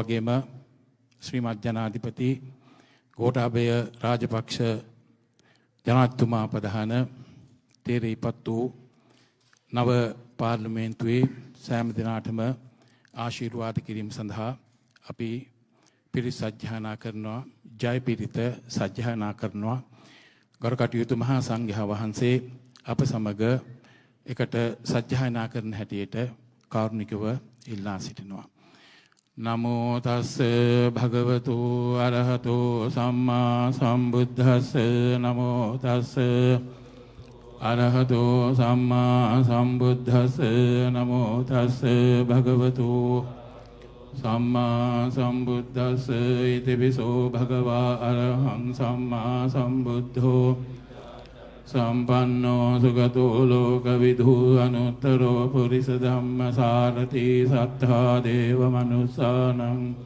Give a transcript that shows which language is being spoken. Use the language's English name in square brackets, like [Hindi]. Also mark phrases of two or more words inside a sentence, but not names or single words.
[Sinhala] වගේම ශ්‍රීමත් ජනාධිපති ගෝඨාභය රාජපක්ෂ ජනාධිපතිතුමා ප්‍රධාන තේරීපත් වූ නව පාර්ලිමේන්තුවේ සෑම දිනාටම ආශිර්වාද කිරීම සඳහා අපි පිරිත් සජ්ජායනා කරනවා, ජය පිරිත සජ්ජායනා කරනවා. ගරු කටයුතු මහා සංඝයා වහන්සේ අප සමග එකට සජ්ජායනා කරන හැටියට කාරුණිකව ඉල්ලා සිටිනවා. [Pali] නමෝ තස්ස භගවතු අරහතෝ සම්මා සම්බුද්දස්ස නමෝ තස්ස අරහතෝ සම්මා සම්බුද්දස්ස නමෝ තස්ස භගවතු සම්මා සම්බුද්දස්ස ඉතිවිසෝ භගවා අරහං සම්මා සම්බුද්ධෝ සම්පන්නෝ සුගතෝ ලෝකවිදු අනුත්තරෝ පුරිස ධම්මසාරති සත්තා දේව මනුස්සානං